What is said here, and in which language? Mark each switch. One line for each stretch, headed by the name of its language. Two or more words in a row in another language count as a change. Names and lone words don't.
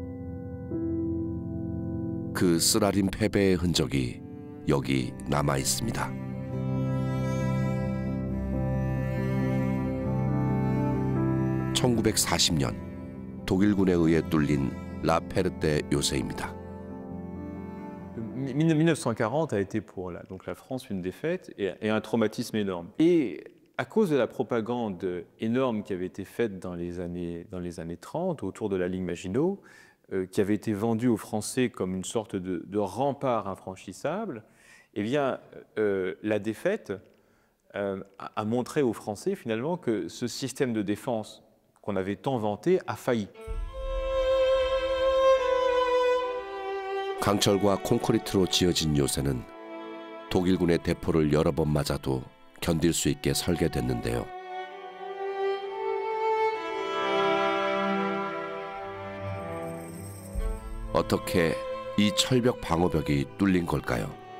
Korean: 그 쓰라린 패배의 흔적이 여기 남아 있습니다. (1940년) 독일군에 의해 뚫린 라페르테 요새입니다.
French: 1940 a été pour donc la France une défaite et un traumatisme énorme. Et à cause de la propagande énorme qui avait été faite dans les années 30 autour de la ligne Maginot, qui avait été vendue aux Français comme une sorte de rempart infranchissable, eh bien, la défaite a montré aux Français finalement que ce système de défense qu'on avait tant vanté a failli.
Korean: 강철과 콘크리트로 지어진 요새는 독일군의 대포를 여러 번 맞아도 견딜 수 있게 설계됐는데요. 어떻게 이 철벽 방어벽이 뚫린 걸까요?